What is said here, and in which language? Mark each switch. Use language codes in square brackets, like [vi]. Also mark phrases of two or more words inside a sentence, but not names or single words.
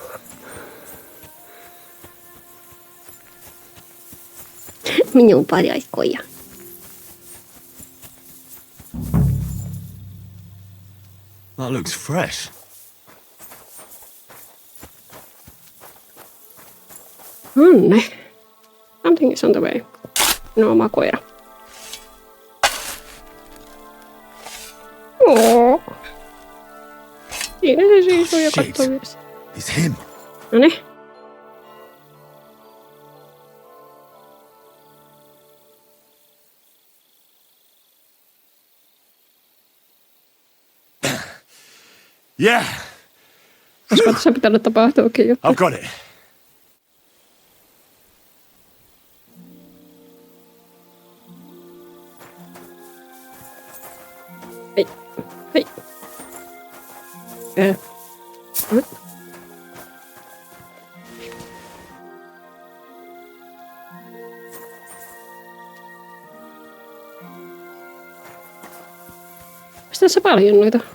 [fi] Minun pajaikkoja. [en] That looks fresh. Anne. Something is on the way. [fi] No, oma koira. Oo. Siinä se seisoo ja katsoo myös. [en] It's him. [fi] Noniin. [en] Yeah. [fi] Olisiko tässä pitänyt tapahtuakin jotain? [en] I've got it. [fi] Hei. Hei. Onko tässä paljon noita?